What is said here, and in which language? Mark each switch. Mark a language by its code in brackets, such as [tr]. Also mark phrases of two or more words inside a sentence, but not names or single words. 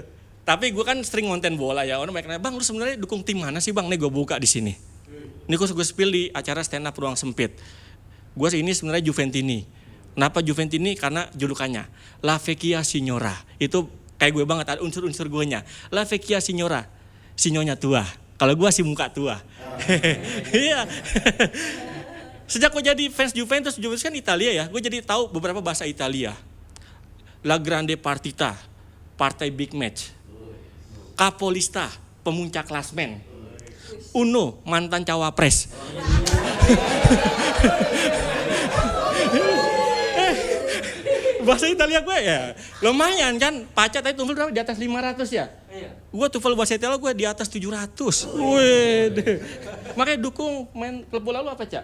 [id] Tapi gue kan sering ngonten bola ya. Orang banyak nanya, "Bang, lu sebenarnya dukung tim mana sih, Bang?" Nih gue buka di sini. Ini gue spill di acara [en] stand up [id] Ruang Sempit. Gue ini sebenarnya Juventini. Kenapa Juventini? Karena julukannya La Vecchia Signora. Itu kayak gue banget, ada unsur-unsur guenya. La Vecchia Signora, sinyonya tua. Kalau gue si muka tua. Iya. Sejak gue jadi fans Juventus kan Italia ya. Gue jadi tahu beberapa bahasa Italia. [it] La Grande Partita, [id] partai [en] big match. [id] Capolista, pemuncak klasmen. Uno, mantan cawapres. Bahasa Italia gue ya lumayan kan. Pacat tadi TOEFL berapa? Di atas 500 ya? Iya. Gue TOEFL bahasa Italia gue di atas 700. Wede. Makanya dukung main klub bola lu apa, Cak?